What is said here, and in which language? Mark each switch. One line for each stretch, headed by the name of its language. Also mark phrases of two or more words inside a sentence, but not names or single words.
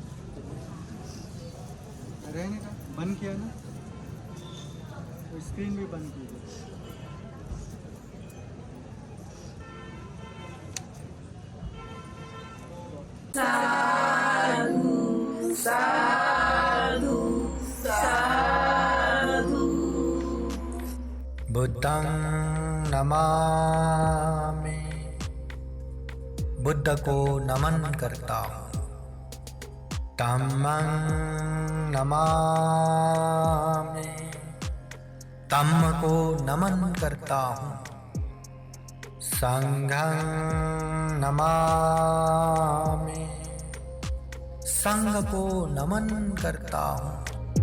Hindi: रहने का बंद किया ना, स्क्रीन भी बंद कीजिए।
Pali: साधु साधु साधु। बुद्धं नमामि,
Hindi: बुद्ध को नमन करता हूँ।
Pali: धम्मं नमामि,
Hindi: धम्म को नमन करता हूँ।
Pali: संघं नमामि,
Hindi: संघ को नमन करता हूँ।